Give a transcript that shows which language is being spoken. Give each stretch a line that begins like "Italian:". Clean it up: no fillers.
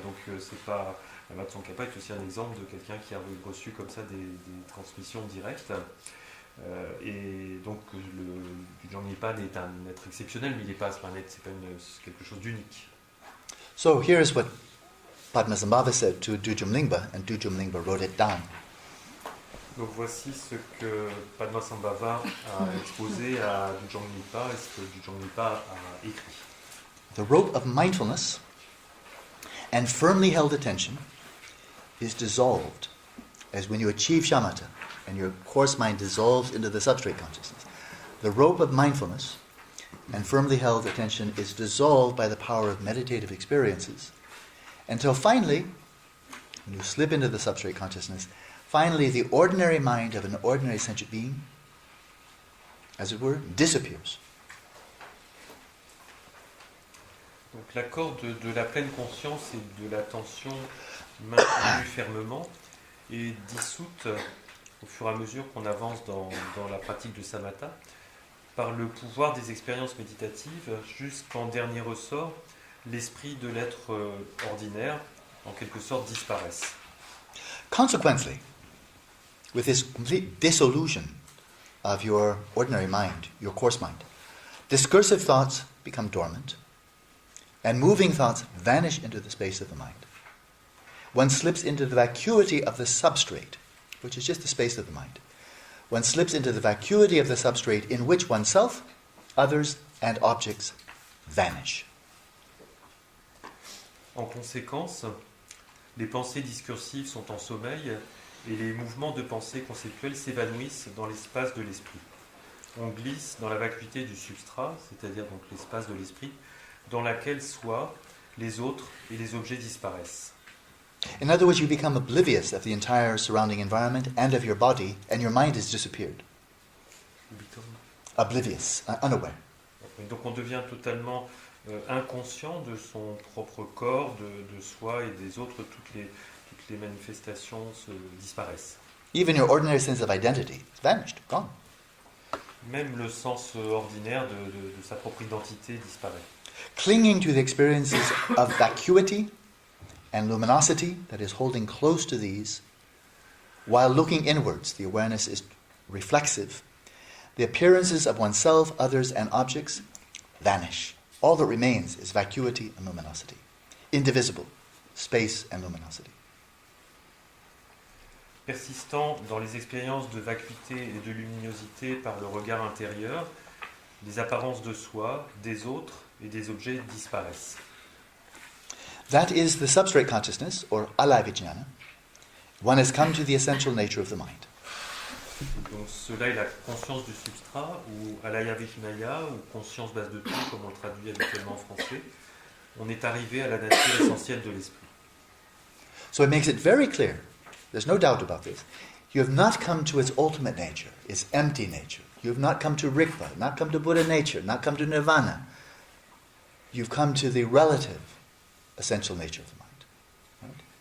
French: Donc c'est pas... Lama Tsongkhapa est aussi un exemple de quelqu'un qui a reçu comme ça des transmissions directes. Et donc du Jangnipa est un être exceptionnel, mais il n'est pas à ce point net, c'est quelque chose d'unique.
English: So here's what Padmasambhava said to Dujumlingpa, and Dujumlingpa wrote it down.
French: Donc voici ce que Padmasambhava a exposé à Dujangnipa et ce que Dujangnipa a écrit.
English: The rope of mindfulness and firmly held attention is dissolved as when you achieve shamatha and your coarse mind dissolves into the substrate consciousness. The rope of mindfulness and firmly held attention is dissolved by the power of meditative experiences until finally, when you slip into the substrate consciousness, finally the ordinary mind of an ordinary sentient being, as it were, disappears.
French: Donc l'accord de la pleine conscience et de l'attention maintenue fermement est dissoute au fur et à mesure qu'on avance dans la pratique de samatha par le pouvoir des expériences méditatives, jusqu'en dernier ressort, l'esprit de l'être ordinaire, en quelque sorte, disparaisse.
English: Consequently, with this complete dissolution of your ordinary mind, your coarse mind, discursive thoughts become dormant, and moving thoughts vanish into the space of the mind. One slips into the vacuity of the substrate, which is just the space of the mind. One slips into the vacuity of the substrate in which oneself, others, and objects vanish.
French: En conséquence, les pensées discursives sont en sommeil et les mouvements de pensée conceptuelle s'évanouissent dans l'espace de l'esprit. On glisse dans la vacuité du substrat, c'est-à-dire donc l'espace de l'esprit, dans laquelle soit les autres et les objets disparaissent.
English: In other words, you become oblivious of the entire surrounding environment and of your body, and your mind has disappeared. Oblivious, unaware.
French: Donc on devient totalement inconscient de son propre corps, de soi et des autres. Toutes les manifestations disparaissent.
English: Even your ordinary sense of identity is vanished, gone.
French: Même le sens ordinaire de sa propre identité disparaît.
English: Clinging to the experiences of vacuity and luminosity, that is, holding close to these, while looking inwards, the awareness is reflexive. The appearances of oneself, others, and objects vanish. All that remains is vacuity and luminosity, indivisible, space and luminosity.
French: Persistant dans les expériences de vacuité et de luminosité par le regard intérieur, les apparences de soi, des autres et des objets disparaissent.
English: That is the substrate consciousness, or alayavijnana. One has come to the essential nature of the mind.
French: Donc cela est la conscience du substrat, ou alayavijnana, ou conscience base de tout, comme on le traduit habituellement en français. On est arrivé à la nature essentielle de l'esprit.
English: So it makes it very clear, there's no doubt about this, you have not come to its ultimate nature, its empty nature. You have not come to Rigpa, not come to Buddha nature, not come to Nirvana. You've come to the relative essential nature of the mind. Right?